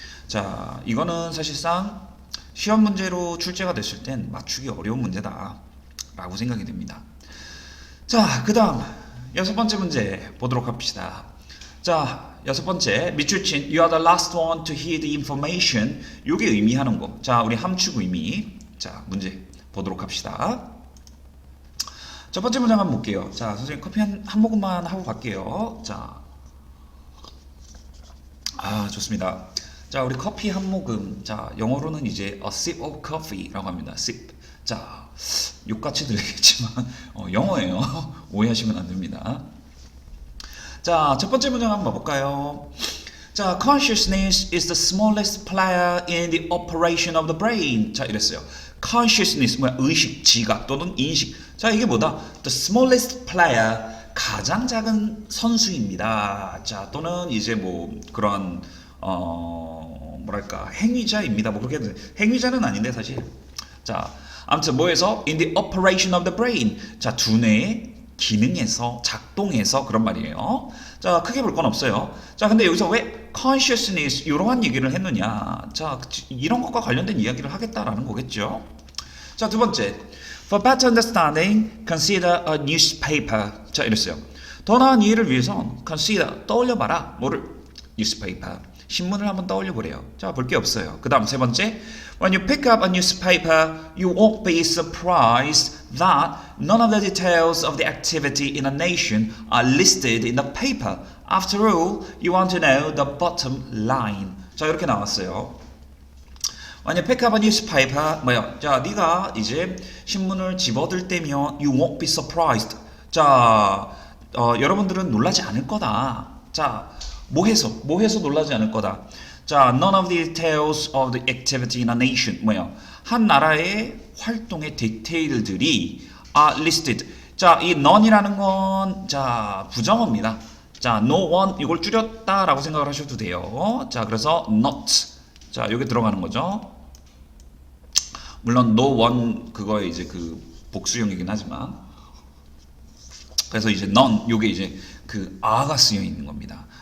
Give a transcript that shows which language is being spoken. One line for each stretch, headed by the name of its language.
Korean: 자, 이거는 사실상 시험 문제로 출제가 됐을 땐 맞추기 어려운 문제다 라고 생각이 됩니다. 자, 그 다음 6번째 문제 보도록 합시다. 자, 6번째 미추친
English: You are the last one to hear the information.
Korean: 요게 의미하는 거. 자, 우리 함축 의미. 자, 문제 보도록 합시다. 첫 번째 문장 한번 볼게요. 자, 선생님 커피 한 모금만 하고 갈게요. 자, 좋습니다. 자, 우리 커피 한 모금. 자, 영어로는 이제
English: a sip of coffee
Korean: 라고 합니다.
English: sip.
Korean: 자, 욕같이 들리겠지만 영어예요. 오해하시면 안 됩니다. 자, 첫 번째 문장 한번 볼까요?
English: 자, consciousness is the smallest player in the operation of the brain.
Korean: 자, 이랬어요. consciousness 뭐야? 의식, 지각 또는 인식. 자, 이게 뭐다?
English: The smallest player,
Korean: 가장 작은 선수입니다. 자, 또는 이제 뭐 그런 뭐랄까 행위자입니다. 뭐 그렇게 행위자는 아닌데 사실. 자, 아무튼 뭐에서
English: in the operation of the brain.
Korean: 자, 두뇌의 기능에서 작동해서 그런 말이에요. 자, 크게 볼 건 없어요. 자, 근데 여기서 왜 consciousness 이러한 얘기를 했느냐? 자, 이런 것과 관련된 이야기를 하겠다라는 거겠죠. 자, 두 번째.
English: For better understanding, consider a newspaper.
Korean: 자, 이랬어요. 더 나은 이해를 위해선 consider 떠올려봐라. 뭐를? newspaper. 신문을 한번 떠올려 보래요. 자, 볼 게 없어요. 그 다음 세 번째.
English: When you pick up a newspaper, you won't be surprised that none of the details of the activity in a nation are listed in the paper. After all, you want to know the bottom line.
Korean: 자, 이렇게 나왔어요.
English: When you pick up a newspaper,
Korean: 뭐야? 자, 네가 이제 신문을 집어들 때면
English: you won't be surprised.
Korean: 자, 여러분들은 놀라지 않을 거다. 자, 뭐 해서 놀라지 않을 거다.
English: 자, none of the details of the activity in a nation.
Korean: 뭐야? 한 나라의 활동의 디테일들이
English: are listed.
Korean: 자, 이 none이라는 건 자, 부정어입니다. 자, no one 이걸 줄였다라고 생각을 하셔도 돼요. 자, 그래서 not. 자, 여기 들어가는 거죠. 물론 no one 그거에 이제 그 복수형이긴 하지만 그래서 이제 none 요게 이제 그 a가 쓰여 있는 겁니다.